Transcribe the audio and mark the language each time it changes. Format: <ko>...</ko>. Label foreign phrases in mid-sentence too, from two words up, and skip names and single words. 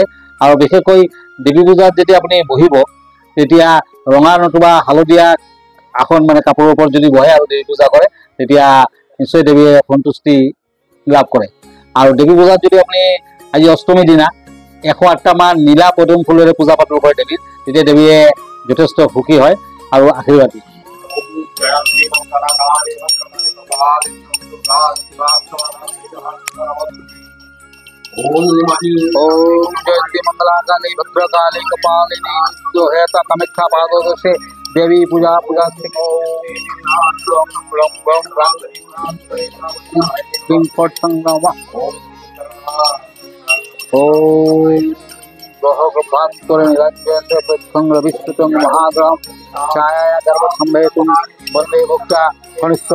<as>আৰু বিশেষকৈ দেৱী পূজাত যেতিয়া আপুনি বহিব, তেতিয়া ৰঙা নতুবা হালধীয়া আসন মানে কাপোৰৰ ওপৰত যদি বহে আৰু দেৱী পূজা কৰে, তেতিয়া নিশ্চয় দেৱীয়ে সন্তুষ্টি লাভ কৰে। আৰু দেৱী পূজাত যদি আপুনি আজি অষ্টমীৰ দিনা 108টা নীলা পদুম ফুলেৰে পূজা পাতল কৰে দেৱীৰ, তেতিয়া দেৱীয়ে যথেষ্ট সুখী হয় আৰু আশীৰ্বাদ দিয়ে।</as> <sa>ओम जयंती मंगलाकाली भद्रकाली कपालिनी</sa> <hi>जो है कामाख्या भागवत से देवी पूजा पूजा</hi> <sa>महाग्राम छाया गर्भसंभेतुं वंदे भोक्ता फणिश्वर।</sa>